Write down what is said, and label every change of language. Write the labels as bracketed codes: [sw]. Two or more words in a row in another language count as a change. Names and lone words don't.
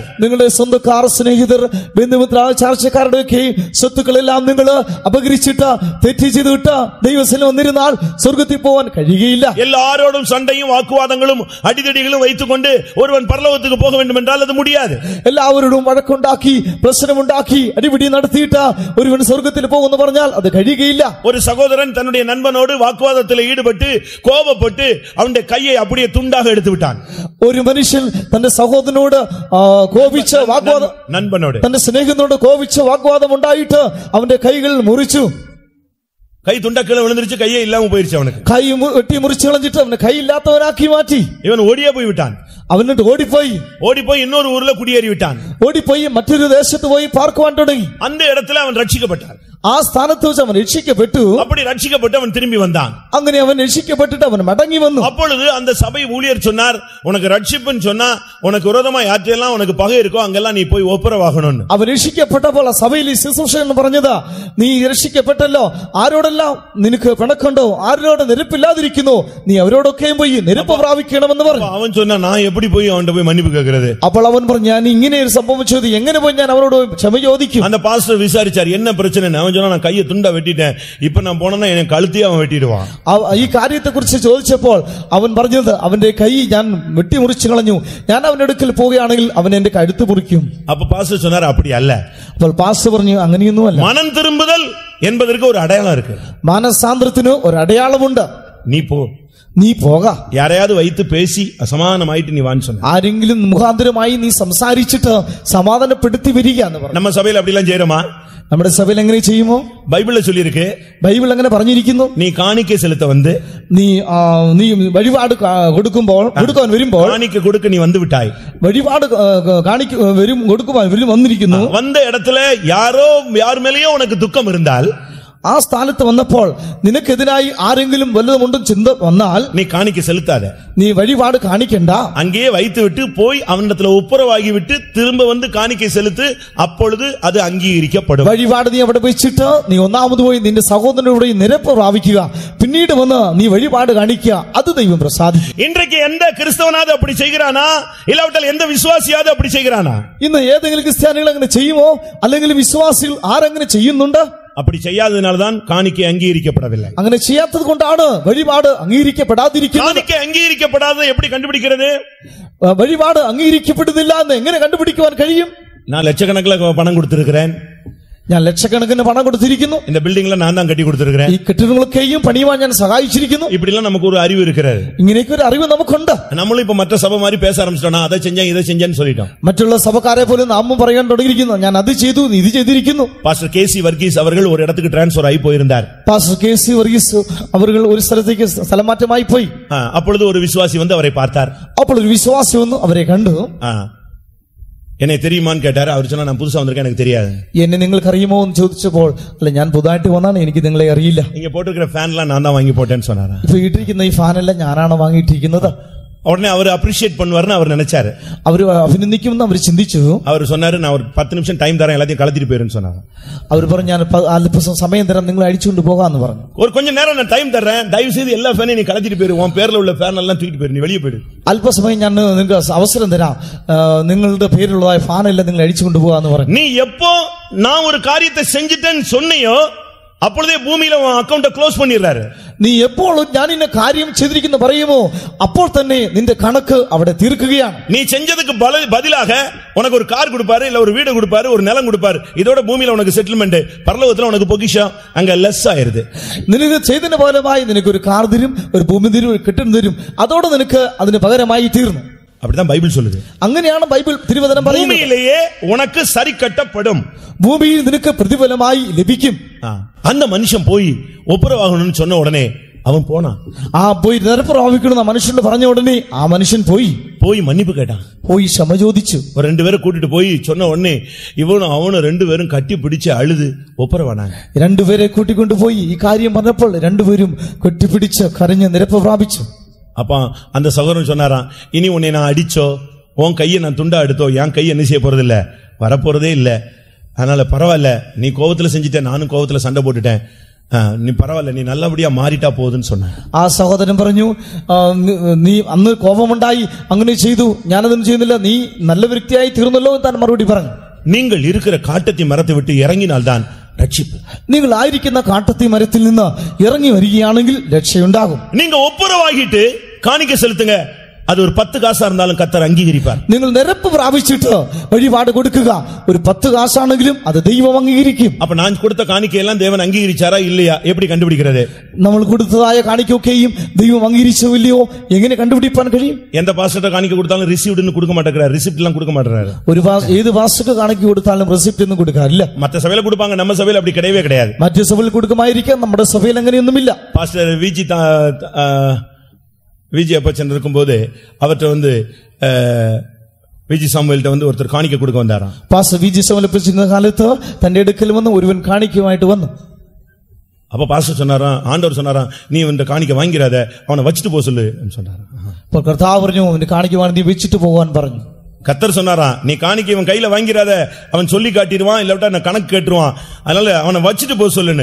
[ml] നിങ്ങളുടെ സ്വന്തക്കാർ, സ്നേഹിതർ, ബന്ധുമിത്ര, ചാർച്ചക്കാരുടെയൊക്കെ സ്വത്തുക്കളെല്ലാം നിങ്ങൾ അപകരിച്ചിട്ട് തെറ്റ് ചെയ്തിട്ട് ദൈവസന്നിധിയിൽ വന്നിരുന്നാൽ സ്വർഗ്ഗത്തിൽ പോകാൻ കഴിയുകയില്ല. [ta] எல்லாரோடும் சண்டையும் வாக்குவாதங்களும் அடிதடிகளும் வைத்துக் கொண்டு ஒருவன் பரலோகத்துக்கு போக வேண்டும் என்றால் அது முடியாது. [ml] എല്ലാവരോടും വഴക്കുണ്ടാക്കി പ്രശ്നമുണ്ടാക്കി അടിപിടി നടത്തിയിട്ട് ഒരുവൻ സ്വർഗ്ഗത്തിൽ പോകുമെന്ന് പറഞ്ഞാൽ അത് കഴിയുകയില്ല. [ta] ஒரு சகோதரன் தன்னுடைய நண்பனோடு வாக்குவாதத்தில் ஈடுபட்டு கோபப்பட்டு அவனுடைய கையை அப்படியே துண்டாக எடுத்து விட்டான். [ml] ഒരു മനുഷ്യൻ തന്റെ സഹോദരനോട് കോപിച്ച് വാഗ്വാദം, [ta] நண்பனோடு [ml] തന്റെ സ്നേഹിതനോട് കോപിച്ച് വാഗ്വാദം ഉണ്ടായിട്ട് അവന്റെ കൈകൾ മുറിച്ചു. [ta] கை துண்டக்கில விழுந்துருச்சு, கையே இல்லாம போயிருச்சு. அவனுக்கு [ml] കൈ വെട്ടി മുറിച്ചു കളഞ്ഞിട്ട് അവനെ കൈയില്ലാത്തവനാക്കി മാറ്റി. [ta] இவன் ஓடியே போய் விட்டான். [ml] അവനിട്ട് [ta] ஓடிப்போய் இன்னொரு ஊர்ல குடியேறி விட்டான். [ml] ഓടിപ്പോയി മറ്റൊരു ദേശത്ത് പോയി പാർക്കുവാൻ തുടങ്ങി. [ta] அந்த இடத்துல அவன் ரட்சிக்கப்பட்டான். [ml] ആ സ്ഥാനത്ത് വെച്ച് അവൻ രക്ഷിക്കപ്പെട്ടു. [ta] அப்படி ரட்சிக்கப்பட்டு அவன் திரும்பி வந்தான். [ml] അങ്ങനെ അവൻ രക്ഷിക്കപ്പെട്ടിട്ട് അവൻ മടങ്ങി വന്നു. [ta] அப்பொழுது அந்த சபை ஊழியர் சொன்னார், உனக்கு ரட்சிப்புன்னு சொன்னா உனக்கு விரோதமா யாற்றெல்லாம் உனக்கு பகை இருக்கோ அங்கெல்லாம் நீ போய் ஒப்புரவாகணும்னு. [ml] അവൻ രക്ഷിക്കപ്പെട്ടപ്പോൾ ആ സഭയിൽ ശുശ്രൂഷകൻ പറഞ്ഞത്, നീ രക്ഷിക്കപ്പെട്ടല്ലോ, ആരോടെല്ലാം നിനക്ക് പിണക്കുണ്ടോ, ആരോട് നെരുപ്പില്ലാതിരിക്കുന്നു, നീ അവരോടൊക്കെയും പോയി നെരുപ്പ് പ്രാപിക്കണമെന്ന് പറഞ്ഞു. [ta] அவன் சொன்னா, நான் எப்படி போய் அவன்கிட்ட போய் மன்னிப்பு கேட்கிறது? [ml] അപ്പോൾ അവൻ പറഞ്ഞു, ഞാൻ ഇങ്ങനെ സംഭവിച്ചത് എങ്ങനെ പോയി ഞാൻ അവരോട് ക്ഷമ ചോദിക്കും? [ta] அந்த பாஸ்டர் விசாரிச்சார், என்ன பிரச்சனை? அவன் சொன்னா, நான் கையை துண்டா வெட்டிட்டேன், இப்ப நான் போனா என் கழுத்தையே அவன் வெட்டிடுவான். [ml] ഈ കാര്യത്തെ കുറിച്ച് ചോദിച്ചപ്പോൾ അവൻ പറഞ്ഞത്, അവന്റെ കൈ ഞാൻ വെട്ടിമുറിച്ചു കളഞ്ഞു, ഞാൻ അവന്റെ അടുക്കൽ പോവുകയാണെങ്കിൽ അവൻ എന്റെ കഴുത്ത് മുറിക്കും. [ta] அப்ப பாஸ்டர் சொன்னார், அப்படி அல்ல. [ml] അപ്പോൾ പാസ്റ്റർ പറഞ്ഞു, അങ്ങനെയൊന്നുമല്ല. [ta] மனம் திரும்புதல் என்பதற்கு ஒரு அடையாளம் இருக்கு. [ml] മാനസാന്തരത്തിന് ഒരു അടയാളമുണ്ട്. [ta] நீ போ, [ml] നീ പോക. [ta] யாரையாவது வைத்து பேசி அசமானமாயிட்டு நீ வான்னு சொன்ன. [ml] ആരെങ്കിലും മുഖാന്തരമായി നീ സംസാരിച്ചിട്ട് സമാധാനപ്പെടുത്തി വരിക എന്ന് പറഞ്ഞു. [ta] நம்ம சபையில அப்படி எல்லாம் செய்யறோமா? [ml] നമ്മുടെ സഭയിൽ എങ്ങനെ ചെയ്യുമോ? [ta] பைபிள்ல சொல்லி இருக்கு. [ml] ബൈബിൾ അങ്ങനെ പറഞ്ഞിരിക്കുന്നു. [ta] நீ காணிக்கை செலுத்த வந்து [ml] നീ വഴിപാട് കൊടുക്കാൻ വരുമ്പോൾ [ta] காணிக்கை கொடுக்க நீ வந்து விட்டாய். [ml] വഴിപാട് കൊടുക്കുവാൻ വന്നിരിക്കുന്നു. [ta] வந்த இடத்துல யார் மேலேயோ உனக்கு துக்கம் இருந்தால், [ml] ആ സ്ഥാനത്ത് വന്നപ്പോൾ നിനക്കെതിരായി ആരെങ്കിലും വല്ലതുമുണ്ടും ചിന്ത വന്നാൽ [ta] நீ காணிக்கை செலுத்தாத. [ml] നീ വഴിപാട് കാണിക്കണ്ട. [ta] அங்கேயே வைத்து விட்டு போய் அவனிடத்துல ஒப்புரவாகி விட்டு திரும்ப வந்து காணிக்கை செலுத்து. அப்பொழுது அது அங்கீகரிக்கப்படும். [ml] വഴിപാട് നീ അവിടെ വെച്ചിട്ട് നീ ഒന്നാമത് പോയി നിന്റെ സഹോദരനോട് നിരപ്പ് പ്രാപിക്കുക. പിന്നീട് വന്ന് നീ വഴിപാട് കാണിക്കുക. അത് ദൈവം പ്രസാദിക്കും. [ta] இன்றைக்கு எந்த கிறிஸ்தவனாவது அப்படி செய்கிறானா? இல்லாவிட்டால் எந்த விசுவாசியாவது அப்படி செய்கிறானா? [ml] ഇന്ന് ഏതെങ്കിലും ക്രിസ്ത്യാനികൾ അങ്ങനെ ചെയ്യുമോ? അല്ലെങ്കിൽ വിശ്വാസികൾ ആരെങ്ങനെ ചെയ്യുന്നുണ്ട്? [ta] அப்படி செய்யாததனால்தான் காணிக்கை அங்கீகரிக்கப்படவில்லை. [ml] അങ്ങനെ ചെയ്യാത്തത് കൊണ്ടാണ് വഴിപാട് അംഗീകരിക്കപ്പെടാതിരിക്കുന്നത്. [ta] காணிக்கை அங்கீகரிக்கப்படாததை எப்படி கண்டுபிடிக்கிறது? [ml] വഴിപാട് അംഗീകരിക്കപ്പെടുന്നില്ല എന്ന് എങ്ങനെ കണ്ടുപിടിക്കുവാൻ കഴിയും? [ta] நான் லட்சக்கணக்கில் பணம் கொடுத்திருக்கிறேன், [ml] ഞാൻ ലക്ഷക്കണക്കിന് പണം കൊടുത്തിരിക്കുന്നു, [ta] இந்த பில்டிங்ல நான் தான் கட்டி கொடுத்திருக்கிறேன், [ml] ഈ കെട്ടിടങ്ങളൊക്കെയും പണിയുവാൻ ഞാൻ സഹായിച്ചിരിക്കുന്നു. [ta] இப்படி எல்லாம் நமக்கு ஒரு அறிவு இருக்கிறது. [ml] ഇങ്ങനെയൊക്കെ ഒരു അറിവ് നമുക്കുണ്ട്. [ta] நம்மளும் இப்ப மற்ற சபை மாதிரி பேச ஆரம்பிச்சிட்டோம், அதை செஞ்சேன் இதை செஞ்சேன்னு சொல்லிட்டோம். [ml] മറ്റുള്ള സഭക്കാരെ പോലെ നാമും പറയാൻ തുടങ്ങിയിരിക്കുന്നു, ഞാൻ അത് ചെയ്തു ഇത് ചെയ്തിരിക്കുന്നു. [ta] பாஸ்டர் கேசி வர்கீஸ் அவர்கள் ஒரு இடத்துக்கு டிரான்ஸ்பர் ஆகி போயிருந்தார். [ml] പാസ്റ്റർ കേസി വർഗീസ് അവർ ഒരു സ്ഥലത്തേക്ക് സ്ഥലമാറ്റമായി പോയി. [ta] அப்பொழுது ஒரு விசுவாசி வந்து அவரை பார்த்தார். [ml] അപ്പോൾ ഒരു വിശ്വാസി വന്നു അവരെ കണ്ടു. [ta] என்னை தெரியுமான்னு கேட்டாரு. அவர் சொன்னா நான் புதுசா வந்திருக்கேன், எனக்கு தெரியாது. [ml] എന്നെ നിങ്ങൾക്ക് അറിയുമോ എന്ന് ചോദിച്ചപ്പോൾ അല്ല ഞാൻ പുതുതായിട്ട് വന്നാണ്, എനിക്ക് നിങ്ങളെ അറിയില്ല. [ta] இங்க போட்டிருக்கிற ஃபேன் எல்லாம் நான் தான் வாங்கி போட்டேன்னு சொன்னாரா. [ml] ഇപ്പൊ ഇട്ടിരിക്കുന്ന ഈ ഫാനെല്ലാം ഞാനാണ് വാങ്ങിയിട്ടിരിക്കുന്നത്. [ta] உடனே அவர் அப்ரிஷியேட் பண்ணுவார்னு அவர் நினைச்சாரு. [ml] அவர் അഭിനന്ദിക്കുമെന്ന് അവർ ചിന്തിച്ചു. [ta] அவர் சொன்னாரு நான் ஒரு 10 நிமிஷம் டைம் தரேன், எல்லாத்தையும் கலத்திட்டு போயிருன்னு சொன்னாரு. [ml] அவர் പറഞ്ഞു ഞാൻ അല്പം സമയം തരാം, നിങ്ങൾ അടിച്ചുകൊണ്ട് പോകാന്ന് പറഞ്ഞു. [ta] ஒரு கொஞ்ச நேரம் நான் டைம் தரேன், தயவு செய்து எல்லா ஃபேனையும் நீ கலத்திட்டு போயிரு, உன் பேர்ல உள்ள ஃபேன் எல்லாம் தூக்கிட்டு போயிரு, நீ வெளியே போயிடு. [ml] അല്പസമയം ഞാൻ നിങ്ങൾക്ക് അവസരം തരാം, നിങ്ങളുടെ പേരിലുള്ളതായ ഫാനെല്ലാം നിങ്ങൾ അടിച്ചുകൊണ്ട് പോകാന്ന് പറഞ്ഞു. [ta] நீ எப்போ நான் ஒரு காரியத்தை செஞ்சிட்டேன்னு சொன்னியோ அப்பொழுதே பூமியில உன் [en] account close [ta] பண்ணிடுறாரு. [ml] നീ എപ്പോൾ ഞാൻ ഇന്ന കാര്യം ചെയ്തിരിക്കുന്നു പറയുമോ അപ്പോൾ തന്നെ നിന്റെ കണക്ക് അവിടെ തീർക്കുകയാണ്. [ta] நீ செஞ்சதுக்கு பதிலாக உனக்கு ஒரு கார் கொடுப்பாரு, இல்ல ஒரு வீடு கொடுப்பாரு, ஒரு நிலம் கொடுப்பாரு. இதோட பூமியில உனக்கு செட்டில்மெண்ட், பரலோகத்துல உனக்கு பொக்கிஷம் அங்க லெஸ் ആயிருது. [ml] നിനക്ക് ചെയ്തതിന് പകരമായി നിനക്ക് ഒരു കാർ തരും, ഒരു ഭൂമി തരും, ഒരു കെട്ടിടം തരും. അതോടെ നിനക്ക് അതിന് പകരമായി തീർന്നു. [ta] அப்படிதான் பைபிள் சொல்லுது. [ml] അങ്ങനെയാണ് ബൈബിൾ തിരുവചനം പറയുന്നത്. [ta] பூமியிலேயே உனக்கு சரி கட்டப்படும், [ml] ഭൂമിയിൽ നിനക്ക് പ്രതിഫലമായി ലഭിക്കും. [ta] அந்த மனுஷன் போய் ஒப்புரவாகணும்னு சொன்ன உடனே அவன் போனான். [ml] പോയി നിരപ്പുറാവിക്കണം മനുഷ്യൻ പറഞ്ഞ ഉടനെ ആ മനുഷ്യൻ പോയി [ta] மன்னிப்பு கேட்டான், [ml] പോയി ക്ഷമ ചോദിച്ചു. [ta] ஒரு 2 பேரை கூட்டிட்டு போய் சொன்ன உடனே இவனும் அவனும் 2 பேரும் கட்டி பிடிச்சு அழுது ஒப்புரவானாங்க. [ml] 2 പേരെ കൂട്ടിക്കൊണ്ടുപോയി ഈ കാര്യം പറഞ്ഞപ്പോൾ 2 പേരും കെട്ടിപ്പിടിച്ച് കരഞ്ഞ് നിരപ്പ് പ്രാപിച്ചു. [ta] அப்ப அந்த சகோதரன் சொன்னாராம், இனி உன்னை நான் அடிச்சோ உன் கையை நான் துண்டா எடுத்தோ என் கையை என்ன செய்ய போறது இல்ல, வரப்போறதே இல்ல. அதனால பரவாயில்ல, நீ கோவத்துல செஞ்சுட்ட, நானும் கோவத்துல சண்டை போட்டுட்டேன், நீ பரவாயில்ல, நீ நல்லபடியா மாறிட்டா போகுதுன்னு சொன்ன. [ml] ആ സഹോദരൻ പറഞ്ഞു, നീ അന്ന് കോപമുണ്ടായി അങ്ങനെ ചെയ്തു, ഞാനതൊന്നും ചെയ്യുന്നില്ല, നീ നല്ല വ്യക്തിയായി തീർന്നല്ലോ എന്ന് താൻ മറുപടി പറഞ്ഞു. [ta] நீங்கள் இருக்கிற காட்டத்தை மரத்தை விட்டு இறங்கினால்தான் ரட்சிப்பு. [ml] നിങ്ങൾ ആയിരിക്കുന്ന കാട്ടത്തി മരത്തിൽ നിന്ന് ഇറങ്ങി വരികയാണെങ്കിൽ രക്ഷയുണ്ടാകും. [ta] நீங்க ஒப்புரவாகிட்டு காணிக்கை செலுத்துங்க, அது ஒரு 10 காசா இருந்தாலும் கர்த்தர் அங்கீகரிப்பார். [ml] നിങ്ങൾ നിരപ്പ് പ്രാപിച്ചിട്ട് വഴിപാട് കൊടുക്കുക, ഒരു 10 കാശാണെങ്കിലും അത് ദൈവം അംഗീകരിക്കും. [ta] அப்ப நான் கொடுத்த காணிக்கை எல்லாம் தேவன் அங்கீகரிச்சாரா இல்லையா எப்படி கண்டுபிடிக்கிறது? [ml] നമ്മൾ കൊടുത്തതായ കാണിക്കൊക്കെയും ദൈവം അംഗീകരിച്ചോ ഇല്ലയോ എങ്ങനെ കണ്ടുപിടിപ്പാൻ കഴിയും? [ta] எந்த பாஸ்டர் காணிக்கை கொடுத்தாலும் ரிசீவ்ட்னு கொடுக்க மாட்டேங்கிறார், ரிசிப்ட் எல்லாம் கொடுக்க மாட்டேங்கிறாரு. [ml] ഏത് പാസ്റ്റർക്ക് കാണിക്ക കൊടുത്താലും റെസിപ്റ്റ് ഒന്നും കൊടുക്കാറില്ല. [ta] மற்ற சபையில கொடுப்பாங்க, நம்ம சபையில அப்படி கிடையவே கிடையாது. [ml] മറ്റു സഭയിൽ കൊടുക്കുമായിരിക്കാം, നമ്മുടെ സഭയിൽ അങ്ങനെയൊന്നുമില്ല. [ta] பாஸ்டர் விஜி அப்பச்சன் இருக்கும்போது அவர்கிட்ட வந்து விஜி சாமுவேல்ட்ட வந்து ஒருத்தர் காணிக்கை கொடுக்க வந்தாராம். [ml] പാസ്റ്റർ വിജി സമലപ്പിച്ചിരുന്ന കാലത്ത് തന്റെ അടുക്കൽ വന്ന് ഒരുവൻ കാണിക്കുമായിട്ട് വന്നു. [ta] அப்ப பாஸ்டர் சொன்னாராம், ஆண்டவர் சொன்னாராம், நீ இந்த காணிக்கை வாங்கிறாத, அவனை வச்சுட்டு போக சொல்லு சொன்னாராம். [ml] അപ്പോൾ കർത്താവ് പറഞ്ഞു, അവന്റെ കാണിക്കുവാൻ നീ വെച്ചിട്ട് പോകാൻ പറഞ്ഞു. [ta] கர்த்தர் சொன்னாராம், நீ காணிக்கை இவன் கையில வாங்கிறாத, அவன் சொல்லி காட்டிடுவான், இல்லாவிட்டா நான் கணக்கு கேட்டுருவான், அதனால அவனை வச்சுட்டு போக சொல்லுன்னு.